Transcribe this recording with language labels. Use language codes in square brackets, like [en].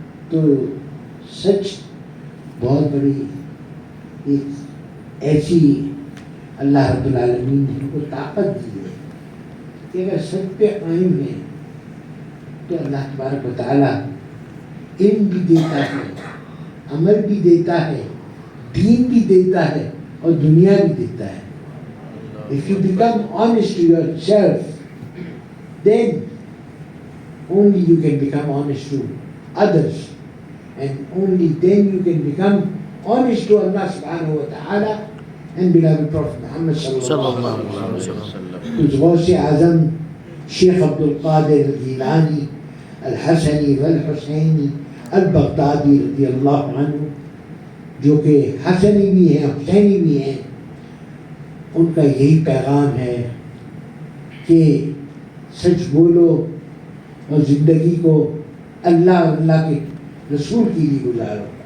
[ur] تو سچ بہت بڑی ایک ایسی اللہ رب العالمین نے ہم کو طاقت دی ہے کہ اگر سچ پہ قائم ہے تو اللہ تبارک و تعالیٰ علم بھی دیتا ہے, عمل بھی دیتا ہے, دین بھی دیتا ہے, اور دنیا بھی دیتا ہے. [en] If you become honest to yourself, then only you can become honest to others, and only then you can become honest to Allah subhanahu wa ta'ala and beloved Prophet Muhammad sallallahu alaihi wasallam. [ur] تو غوث اعظم شیخ عبد القادر الجیلانی الحسنی والحسینی al Baghdadi رضی اللہ عنہ, جو کہ حسنی بھی ہیں حسینی بھی ہیں, ان کا یہی پیغام ہے کہ سچ بولو اور زندگی کو اللہ اور اللہ کے رسول کے لیے گزارو.